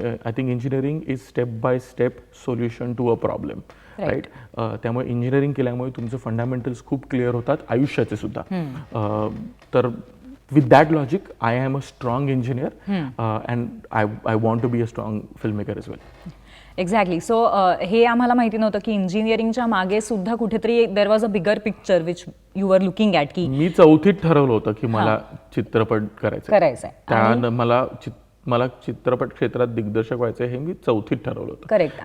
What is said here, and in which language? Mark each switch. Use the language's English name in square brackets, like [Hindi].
[English] I think engineering is step by step solution to a problem, right? [Marathi] त्यामुळे engineering केल्यामुळे तुमचे fundamentals खूप clear होतात, आयुष्याचे सुद्धा. तर [English] with that logic, I am a strong engineer, and I want to be a strong filmmaker as well. Exactly. [Marathi] So हे आम्हाला माहिती नव्हतं की इंजिनिअरिंगच्या मागे सुद्धा कुठेतरी [English] There was a bigger picture which you are looking at. [Marathi] की मी 4थीत ठरवलं होतं की मला चित्रपट करायचा आहे. त्यानं मला चित्रपट क्षेत्रात दिग्दर्शक व्हायचं हे मी 4थीत ठरवलं होतं. [English] Correct.